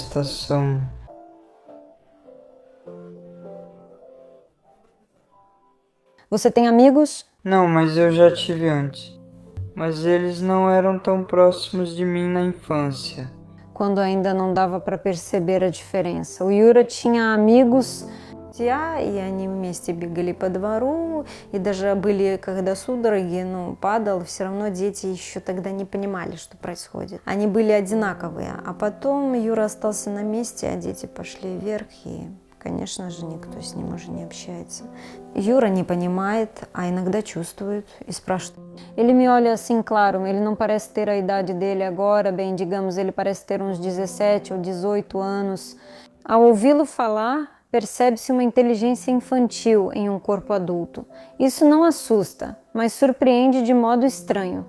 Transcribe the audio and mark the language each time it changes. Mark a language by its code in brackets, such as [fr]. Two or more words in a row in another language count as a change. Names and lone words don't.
[pt] Você tem amigos? Não, mas eu já tive antes. Mas eles não eram tão próximos de mim na infância. Quando ainda não dava para perceber a diferença. O Yura tinha amigos. [ru] И они вместе бегали по двору, и даже были, когда судороги, падал, все равно дети еще тогда не понимали, что происходит. Они были одинаковые, а потом Юра остался на месте, а дети pошли вверх, и, конечно же, никто с ним уже не общается. Юра не понимает, а иногда чувствует и спрашивает. [pt] Ele me olha assim, claro, ele não parece ter a idade dele agora, bem, digamos, ele parece ter uns 17 ou 18 anos. Ao ouvi-lo falar, percebe-se uma inteligência infantil em um corpo adulto. Isso não assusta, mas surpreende de modo estranho.